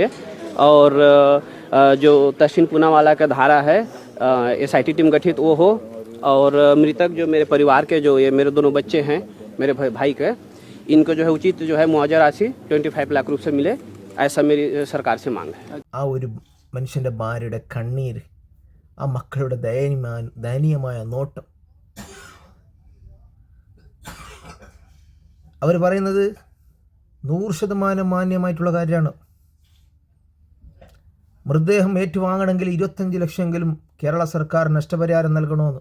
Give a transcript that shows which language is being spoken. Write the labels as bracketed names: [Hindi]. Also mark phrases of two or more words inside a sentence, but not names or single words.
[Hindi] और जो तहसील पूनावाला का धारा है SIT टीम गठित वो हो. और मृतक जो मेरे परिवार के जो ये मेरे दोनों बच्चे हैं मेरे भाई के, इनको जो है उचित जो है मुआवजा राशि 25 लाख रुपये से मिले, ऐसा मेरी सरकार से मांग है. [Malayalam] ആ ഒരു മനുഷ്യൻ്റെ ഭാര്യയുടെ കണ്ണീര്, ആ മക്കളുടെ ദയനീയമായ നോട്ടം, അവർ പറയുന്നത് 100% മാന്യമായിട്ടുള്ള കാര്യമാണ്. മൃതദേഹം ഏറ്റുവാങ്ങണമെങ്കിൽ 25 ലക്ഷമെങ്കിലും കേരള സർക്കാർ നഷ്ടപരിഹാരം നൽകണമെന്ന്.